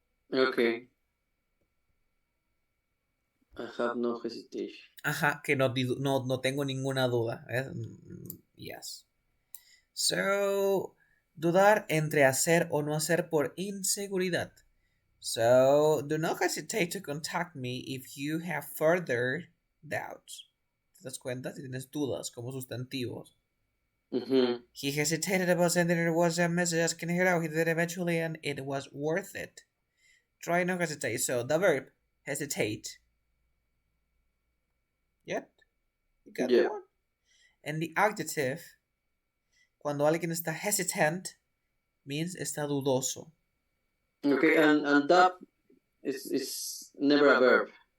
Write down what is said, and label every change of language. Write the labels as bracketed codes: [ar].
[en] Okay. I have no hesitation. [es] Ajá, que no tengo ninguna duda. Yes. So, dudar entre hacer o no hacer por inseguridad. [en] So, do not hesitate to contact me if you have further doubts. [es] ¿Te das cuenta? Si tienes dudas como sustantivos. Mm-hmm. [en] He hesitated about sending a WhatsApp message asking her out. He did eventually, and it was worth it. Try not hesitate. So, the verb, hesitate. Yep. You got Yeah. the one. And the adjective, [es] cuando alguien está [en] hesitant, means [es] está dudoso. [en] Okay. And doubt is never a verb.